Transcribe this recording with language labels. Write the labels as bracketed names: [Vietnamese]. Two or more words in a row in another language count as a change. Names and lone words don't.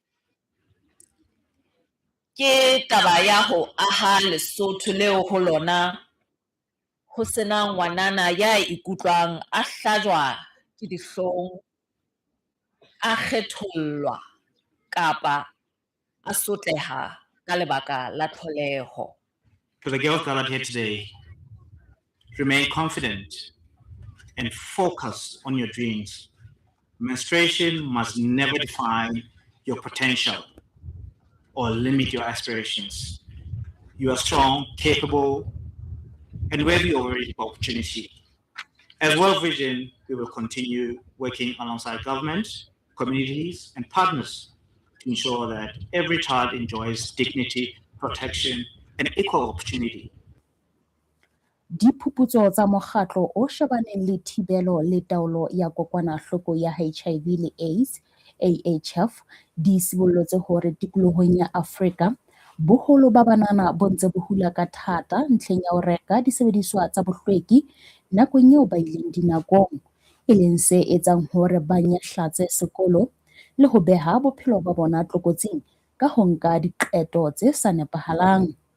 [Southern Sotho] Ke taba ya ho aha Lesotho leo ho lona ho sena ngwanana ya ikutlwang a hlajwa ke dihlong, a kgethollwa kapa a sotleha ka lebaka la tlholeho. [English] To the girls gathered here today, remain confident and focused on your dreams. Menstruation must never define your potential or limit your aspirations. You are strong, capable, and worthy of every opportunity. As World Vision, we will continue working alongside government, communities, and partners to ensure that every child enjoys dignity, protection, and equal opportunity. [Southern Sotho] Diphuputso tsa mokgatlo o shebaneng le thibelo le taolo ya kokwanahloko ya HIV le AIDS, AHF, di sibollotse hore tikolohong ya Afrika boholo ba banana bo ntse bo hula ka thata ntlheng ya ho reka disebediswa tsa bohlweki nakong eo ba ileng dinakong, e leng se etsang hore ba nyahlatse sekolo le ho beha bophelo ba bona tlokotsing ka ho nka diqeto tse sa nepahalang.